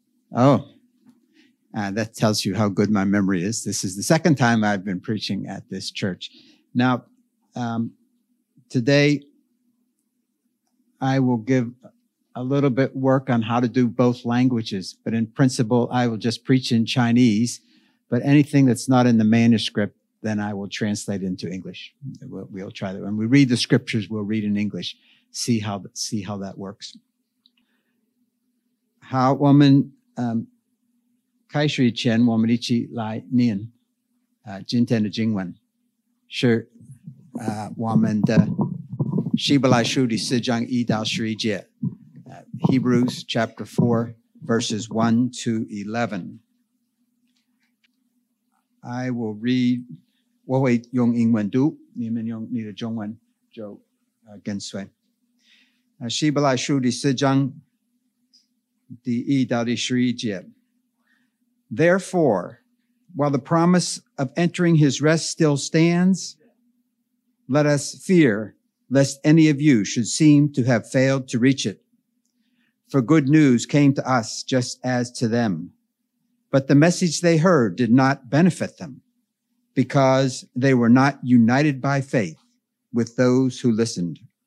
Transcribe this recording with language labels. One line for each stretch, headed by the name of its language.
English: Oh、that tells you how good my memory is This is the second time I've been preaching at this church Now、today I will give a little bit work on how to do both languages, but in principle, I will just preach in Chinese, but anything that's not in the manuscript, then I will translate into English. We'll try that. When we read the scriptures, we'll read in English, see how that works.
Chinese: 好，我们开始以前，我们一起来念今天的经文，是我们的希伯来书第四章一到十一节。
English: Hebrews chapter 4, verses 1 to 11. I will read,
Chinese: 我会用英文读，你们用你的中文就跟随。希伯来书第四章第一到第十一节。
English: Therefore, while the promise of entering his rest still stands, let us fear lest any of you should seem to have failed to reach it. For good news came to us just as to them. But the message they heard did not benefit them because they were not united by faith with those who listened.